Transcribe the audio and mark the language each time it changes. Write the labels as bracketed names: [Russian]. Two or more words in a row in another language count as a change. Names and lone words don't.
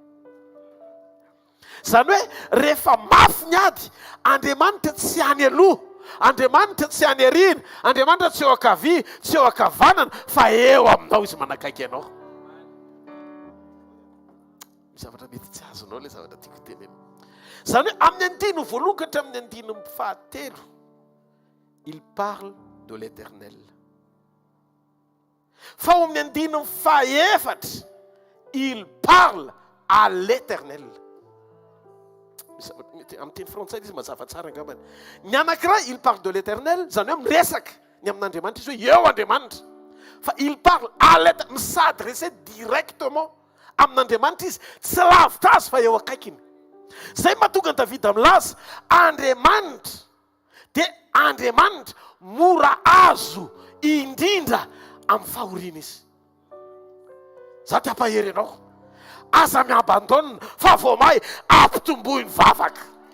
[Malagasy] Zany hoe rehefa mafy ny ady, Andriamanitra tsy any aloha, Andriamanitra tsy any arina, Andriamanitra tsy eo ankavia, tsy eo ankavanana, fa eo aminao izy manakaiky ianao. Zavatra mety tsy azonao le zavatra tiako tenena. Zany hoe amin'ny 1 ka hatramin'ny 7, [French] il parle de l'Éternel. [Malagasy] Fa ao amin'ny 14, [French] il parle à l'Éternel. [Malagasy] Amin'ny teny frantsay izy mazava tsara angambany. Ny anankiray [French] il parle de l'Éternel, [Malagasy] zany hoe miresaka ny amin'Andriamanitra izy hoe eo Andriamanitra. Fa [French] il parle à l'Éternel, s'adresser directement [Malagasy] amin'Andriamanitra izy, tsy lavitra azy fa eo akaikiny. Zay mahatonga Davida milaza Andriamanitra dia Andriamanitra mora azo indrindra amin'ny fahoriana izy. Za ty ampahery ianao, aza miabandona fa vao may ampitombohy ny vavaka.